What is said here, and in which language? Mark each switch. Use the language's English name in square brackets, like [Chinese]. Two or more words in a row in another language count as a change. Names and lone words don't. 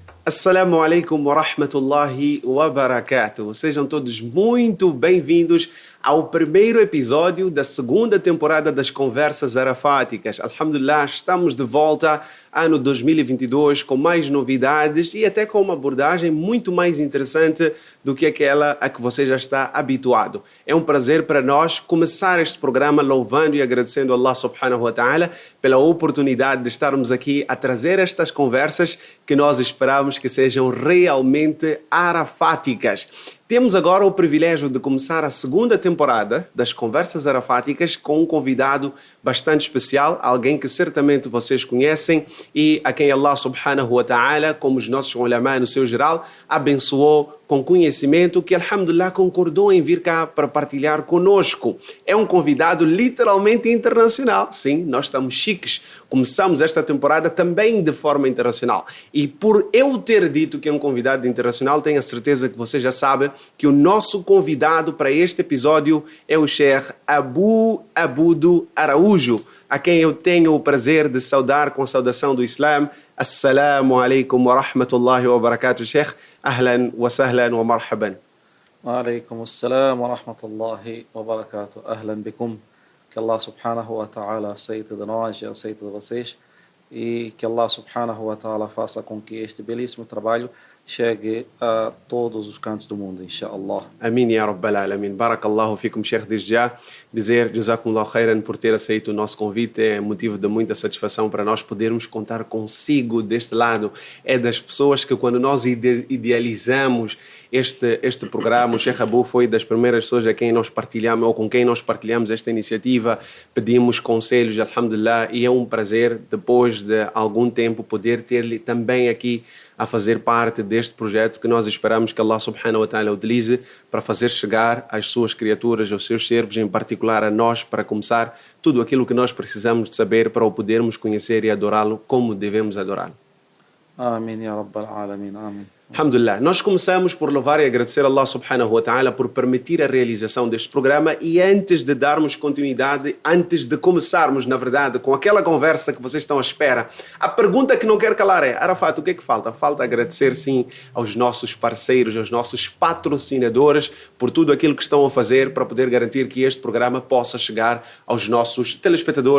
[Arabic] السلام عليكم ورحمة الله وبركاته. [Portuguese] Sejam todos muito bem-vindos ao primeiro episódio da segunda temporada das Conversas Arafáticas. Alhamdulillah, estamos de volta ano 2022 com mais novidades e até com uma abordagem muito mais interessante do que aquela a que você já está habituado. É um prazer para nós começar este programa louvando e agradecendo a Allah [Arabic] سبحانه وتعالى [Portuguese] pela oportunidade de estarmos aqui a trazer estas conversas que nós esperamos que sejam realmente arafáticas. Temos agora o privilégio de começar a segunda temporada das Conversas Arafáticas com um convidado bastante especial, alguém que certamente vocês conhecem e a quem Allah [Arabic] سبحانه وتعالى, [Portuguese] como os nossos ulama no seu geral, abençoou com conhecimento que, alhamdulillah, concordou em vir cá para partilhar conosco. É um convidado literalmente internacional. Sim, nós estamos chiques. Começamos esta temporada também de forma internacional. E por eu ter dito que é um convidado internacional, tenho a certeza que você já sabe que o nosso convidado para este episódio é o Sheikh Abu Abudu Araújo, a quem eu tenho o prazer de saudar com a saudação do Islã. [Arabic] السلام عليكم ورحمة الله وبركاته، شيخ. أهلا وسهلا ومرحبا. وعليكم السلام ورحمة الله وبركاته. أهلا بكم. [Portuguese] Que Allah [Arabic] سبحانه وتعالى [Portuguese] aceite de nós e aceite de vocês. E que Allah [Arabic] سبحانه وتعالى [Portuguese] faça com que este belíssimo trabalho chegue a todos os cantos do mundo, inshallah. Amém, [Arabic] يا رب العالمين. بارك الله فيكم، شيخ, [Portuguese] desde já. Dizer [Arabic] جزاكم الله خيرا [Portuguese] por ter aceito o nosso convite é motivo de muita satisfação para nós podermos contar consigo deste lado. É das pessoas que quando nós idealizamos este programa, o Sheikh Abu foi das primeiras pessoas a quem nós partilhamos, ou com quem nós partilhamos esta iniciativa, pedimos conselhos, alhamdulillah, e é um prazer, depois de algum tempo, poder ter-lhe também aqui a fazer parte deste projeto que nós esperamos que Allah [Arabic] سبحانه وتعالى [Portuguese] utilize para fazer chegar às suas criaturas, aos seus servos, em particular a nós, para começar tudo aquilo que nós precisamos de saber para o podermos conhecer e adorá-lo como devemos adorá-lo. Amém, [Arabic] يا رب العالمين. [Portuguese] Amém. Alhamdulillah, nós começamos por louvar e agradecer a Allah [Arabic] سبحانه وتعالى [Portuguese] por permitir a realização deste programa e antes de darmos continuidade, antes de começarmos, na verdade, com aquela conversa que vocês estão à espera, a pergunta que não quero calar é: Arafat, o que é que falta? Falta agradecer, sim, aos nossos parceiros, aos nossos patrocinadores por tudo aquilo que estão a fazer para poder garantir que este programa possa chegar aos nossos telespectadores.